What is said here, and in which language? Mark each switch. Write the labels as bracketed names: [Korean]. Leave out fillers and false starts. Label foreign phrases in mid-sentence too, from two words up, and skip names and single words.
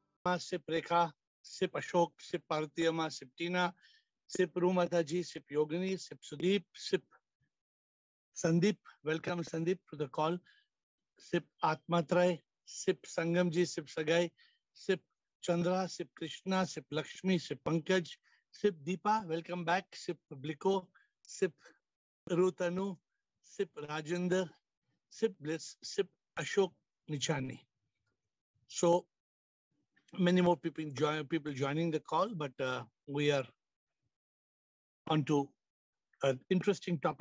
[English] Samatma, Sip Rekha, Sip Ashok, Sip Partiyama, Sip Tina, Sip Rumataji, Sip Yogini, Sip Sudeep, Sip Sandeep. Welcome Sandeep to the call. Sip Atmatray, Sip Sangamji, Sip Sagai, Sip Chandra, Sip Krishna, Sip Lakshmi, Sip Pankaj, Sip Deepa. Welcome back. Sip Bliko, Sip Rutanu, Sip Rajendra, Sip Bliss, Sip Ashok Nichani. So many more people joining the call, but we are on to an interesting topic.